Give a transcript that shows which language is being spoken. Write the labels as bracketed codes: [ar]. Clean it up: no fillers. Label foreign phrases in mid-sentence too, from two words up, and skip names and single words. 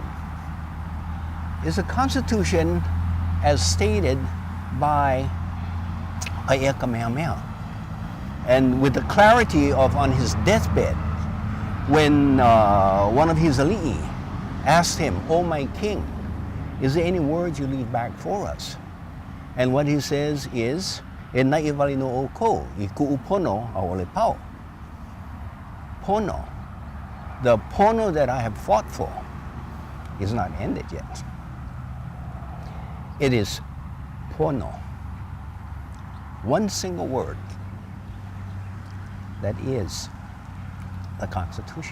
[en] It's a constitution as stated by Aiea Kamehameha. And with the clarity of on his deathbed, when one of his ali'i asked him, "Oh my king, is there any words you leave back for us?" And what he says is, [haw] "E nai wali no o kou, I ku'u pono a ole pau." [en] Pono. The pono that I have fought for is not ended yet. It is pono. One single word. That is the Constitution.